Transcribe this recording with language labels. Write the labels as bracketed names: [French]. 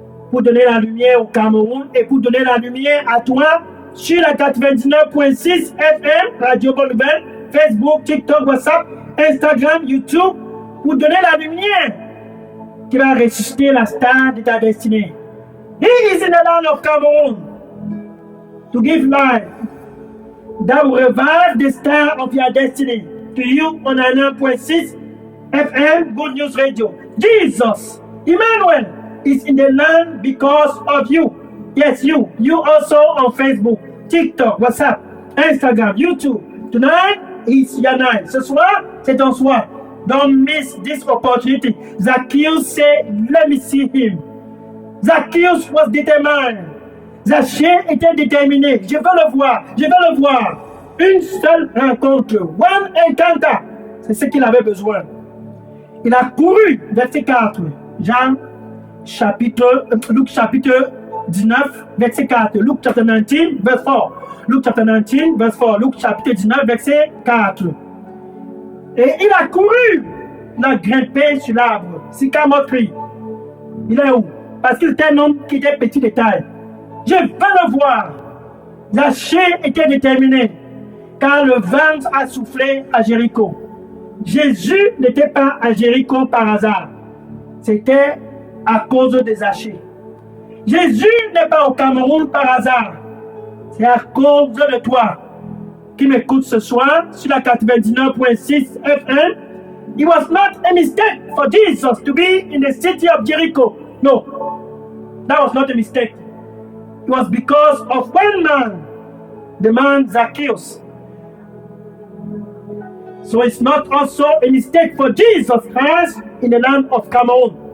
[French] Pour donner la lumière au Cameroun et pour donner la lumière à toi sur la 99.6 FM, Radio Bonne Nouvelle, Facebook, TikTok, WhatsApp, Instagram, YouTube, pour donner la lumière qui va ressusciter la star de ta destinée. [English] He is in the land of Cameroon to give life that will revive the star of your destiny to you on 9.6 FM, Good News Radio. Jesus, Emmanuel, is in the land because of you. Yes, you. You also on Facebook, TikTok, WhatsApp, Instagram, YouTube. Tonight is your night. [French] Ce soir, c'est ton soir. [English] Don't miss this opportunity. Zacchaeus said, let me see him. Zacchaeus was determined. [French] Zachée était déterminé. Je veux le voir. Je veux le voir. Une seule rencontre. [English] One encounter. [French] C'est ce qu'il avait besoin. Il a couru, verset 4. Luc chapitre 19, verset 4. [English] Luc chapter 19, verse 4. Luc chapter 19, verse 4. [French] Luc chapitre 19, verset 4. Et il a couru. Il a grimpé sur l'arbre. [English] Sycamore tree. [French] Il est où? Parce qu'il était un homme qui était petit de taille. Je veux le voir. Zachée était déterminé. Car le vent a soufflé à Jéricho. Jésus n'était pas à Jéricho par hasard. C'était à cause de Zachée. Jésus n'est pas au Cameroun par hasard. C'est à cause de toi qui m'écoute ce soir sur la 99.6 FM. [English] It was not a mistake for Jesus to be in the city of Jericho. No, that was not a mistake. It was because of one man, the man Zacchaeus. So it's not also a mistake for Jesus Christ in the land of Cameroon.